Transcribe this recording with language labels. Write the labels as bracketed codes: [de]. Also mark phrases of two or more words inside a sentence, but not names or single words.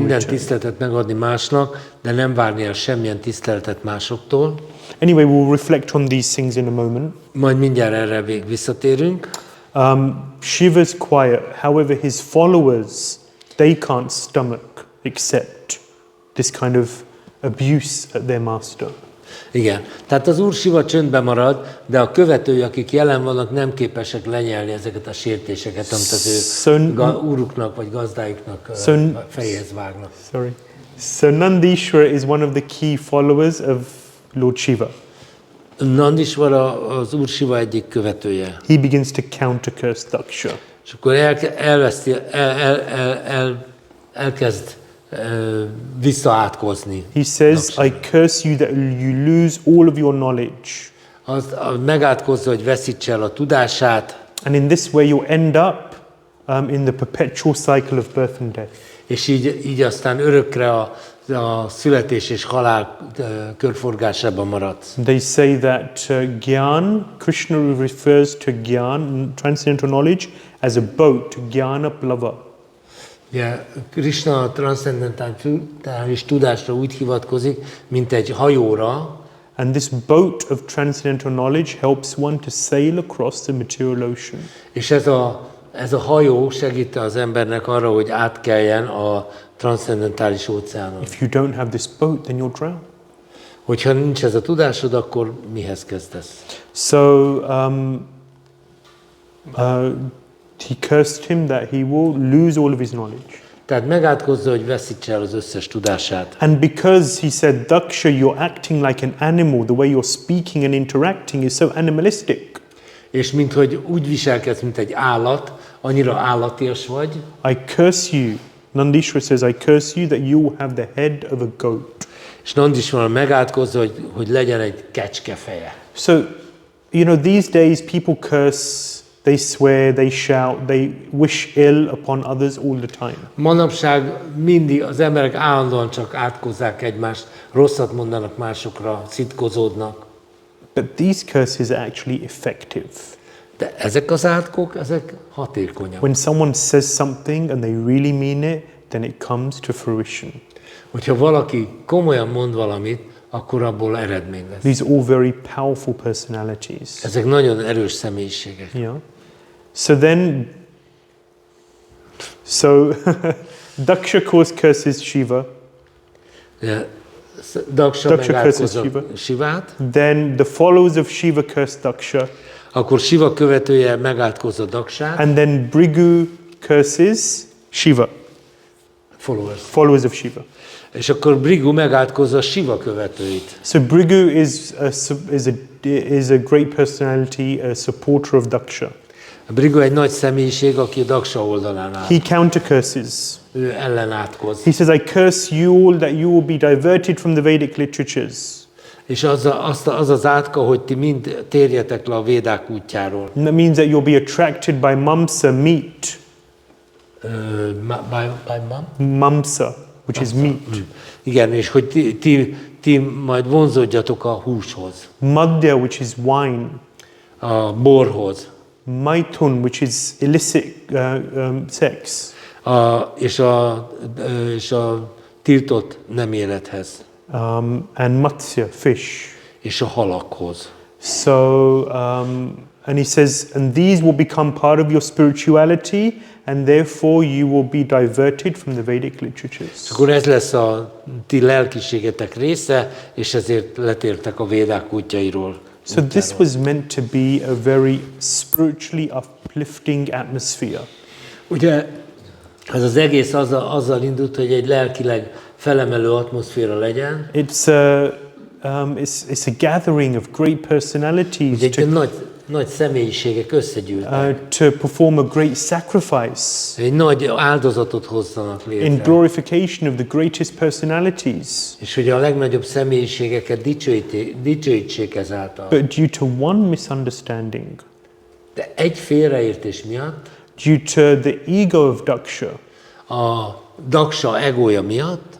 [hu] Minden [en] return. [hu] tiszteletet megadni másnak, de nem várni el semmilyen tiszteletet másoktól. [en] Anyway, we'll reflect on these things in a moment. [hu] Majd mindjárt erre még visszatérünk. [en] Shiva's quiet, however, his followers, they can't stomach, accept this kind of abuse at their master. [hu] Igen. Tehát az Úr Siva csöndben marad, de a követői, akik jelen vannak, nem képesek lenyelni ezeket a sértéseket, amit az ő úruknak vagy gazdájuknak fejhez vágnak. [en] Sorry. So Nandishvara is one of the key followers of Lord Shiva. [hu] Nandishvara az Úr Siva egyik követője. [en] He begins to counter-curse Daksha. [hu] És akkor elkezd visszaátkozni. [en] He says, I curse you that you lose all of your knowledge. [hu] Megátkozza, hogy veszítse el a tudását. [en] And in this way you'll end up in the perpetual cycle of birth and death. [hu] És így aztán örökre a születés és halál körforgásában maradsz. [en] They say that Gyan, Krishna refers to Gyan, transcendental knowledge, as a boat, [sa] ज्ञान प्लव. [hu] Ugye, Krishna a transzcendentális tudásra úgy hivatkozik, mint egy hajóra, [en] And this boat of transcendental knowledge helps one to sail across the material ocean. [hu] és ez a hajó segít az embernek arra, hogy átkeljen a transzcendentális óceánon. [en] If you don't have this boat, then you'll drown. [hu] Hogyha nincs ez a tudásod, akkor mihez kezdesz? [en] So he cursed him that he will lose all of his knowledge. [hu] Tehát megátkozza, hogy veszítse el az összes tudását. [en] And because he said, Daksha, you're acting like an animal, the way you're speaking and interacting is so animalistic. [hu] És minthogy úgy viselkedsz, mint egy állat, annyira állatias vagy. [en] I curse you. Nandishvara says, I curse you that you will have the head of a goat. [hu] És Nandishvara megátkozza, hogy legyen egy kecske feje. [en] So, you know, these days people curse, they swear, they shout, they wish ill upon others all the time. [hu] Manapság mindig az emberek állandóan csak átkozzák egymást, rosszat mondanak másokra, szitkozódnak. [en] But these curses are actually effective. [hu] De ezek az átkok, ezek hatékonyak. [en] When someone says something and they really mean it, then it comes to fruition. [hu] Hogyha valaki komolyan mond valamit, akkor abból eredmény lesz. [en] These are all very powerful personalities. [hu] Ezek nagyon erős személyiségek. [en] Yeah. So Daksha course curses Shiva. [hu] Daksa megátkozza Sivát. [en] Then the followers of Shiva curse Daksha. [hu] Akkor Siva követője megátkozza Daksát. [en] And then Bhrigu curses Shiva. Followers of Shiva. [hu] És akkor Bhrigu megátkozza Siva követőit. [en] So Bhrigu is a great personality, a supporter of Daksha. [hu] Bhrigu egy nagy személyiség, aki a Daksa oldalán áll. [en] He counter curses. [hu] Ő ellenátkoz. [en] He says, I curse you all that you will be diverted from the Vedic literatures. [hu] És az az átka, hogy ti mind térjetek le a védák útjáról. [en] And that means that you'll be attracted by mamsa, meat. By mom? Mamsa, which is meat. [hu] Igen, és hogy ti majd vonzódjatok a húshoz. [en] Madhya, which is wine. [hu] A borhoz. [en] Maithun, which is illicit sex. [hu] És a tiltott nem élethez. [en] And matsya, fish. [hu] És a halakhoz. [en] So, and he says, and these will become part of your spirituality, and therefore you will be diverted from the Vedic literatures. [hu] Akkor ez lesz a ti lelkiségetek része, és ezért letértek a védák útjairól. [en] So this was meant to be a very spiritually uplifting atmosphere. [hu] Ugye ez az egész azzal indult, hogy egy lelkileg felemelő atmoszféra legyen. [en] It's a gathering of great personalities [hu] Egy nagy személyiségek összegyűltek. [en] to perform a great sacrifice [hu] Egy nagy áldozatot hozzanak létre. [en] in glorification of the greatest personalities. [hu] És hogy a legnagyobb személyiségeket dicsőítsék ezáltal. [en] But due to one misunderstanding, [hu] De egy félreértés miatt, [en] due to the ego of Daksha, [hu] a Daksa egója miatt,